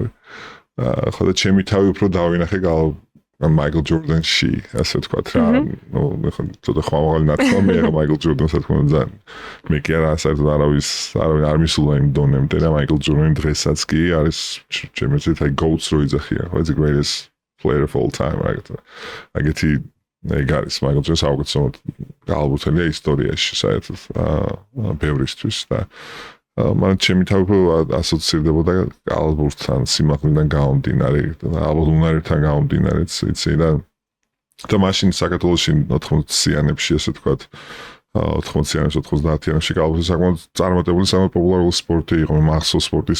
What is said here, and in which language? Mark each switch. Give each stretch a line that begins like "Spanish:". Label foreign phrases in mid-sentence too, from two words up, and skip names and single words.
Georgian: ხო და ჩემი თავი უფრო დავინახე მაიკლ ჯორდანში, ასე ვთქვათ რა, ნუ ხო ცოტა ხმამაღალი ნათქვამია მაიკლ ჯორდანს რა თქმა უნდა მე კი არა საერთოდ არავის არ მისულა იმ დონემდე და მაიკლ ჯორდანი დღესაც კი არის ჩემი აზრით აი GOAT-ს რო იძახიან, ხო
English: the greatest player of all time
Georgian: რა აგეთი ეგ არის მაიკლ ჯორდანი საუკეთესო კალათბურთელია ისტორიაში საერთოდ ბევრისთვის და მან ჩემი თავი ასოცირდებოდა კალათბურთთან სიმაღლიდან გამომდინარე და ალბათ უნარებთან გამომდინარეც იცი და მაშინ საქართველოში 80-იანებში ესე ვთქვათ 80-იანებში 90-იანებში კალათბურთი საკმაოდ წარმატებული საკმაოდ პოპულარული სპორტი იყო მახსოვს სპორტის